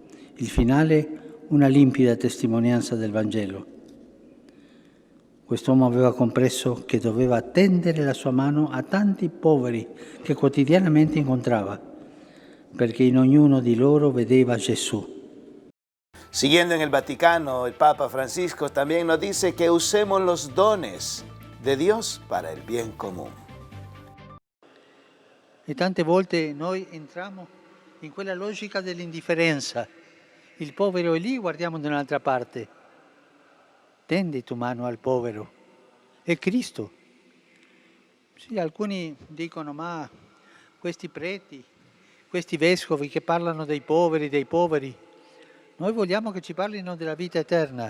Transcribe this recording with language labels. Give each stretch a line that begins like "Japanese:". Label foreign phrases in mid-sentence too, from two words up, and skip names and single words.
Italian: Il finale una limpida testimonianza del Vangelo. Quest'uomo aveva compreso che doveva tendere la sua mano a tanti poveri che quotidianamente incontrava, perché in ognuno di loro vedeva Gesù.
Spanish: Siguiendo en el Vaticano, el Papa Francisco también nos dice que usemos los dones de Dios para el bien común.
Italian: E tante volte noi entriamo in quella logica dell'indifferenza. Il povero è lì, guardiamo da un'altra parte. Tendi tu mano al povero è Cristo. Sì, alcuni dicono, ma questi preti, questi vescovi che parlano dei poveri, noi vogliamo che ci parlino della vita eterna.